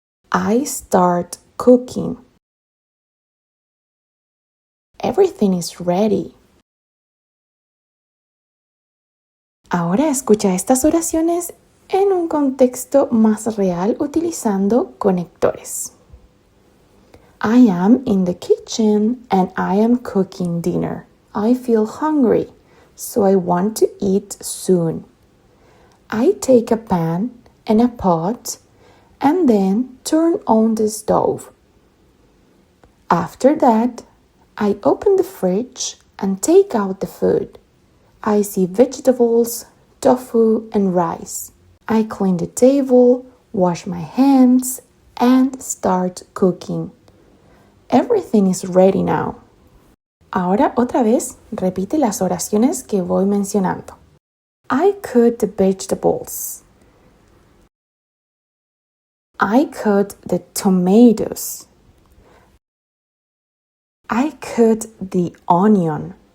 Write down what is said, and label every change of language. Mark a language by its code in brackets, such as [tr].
[en] I start cooking. Everything is ready. [es] Ahora escucha estas oraciones en un contexto más real utilizando conectores. [en] I am in the kitchen and I am cooking dinner. I feel hungry, so I want to eat soon. I take a pan and a pot and then turn on the stove. After that, I open the fridge and take out the food. I see vegetables, tofu, and rice. I clean the table, wash my hands, and start cooking. Everything is ready now. [es] Ahora otra vez repite las oraciones que voy mencionando. [en] I cut the vegetables. I cut the tomatoes. I cut the onion.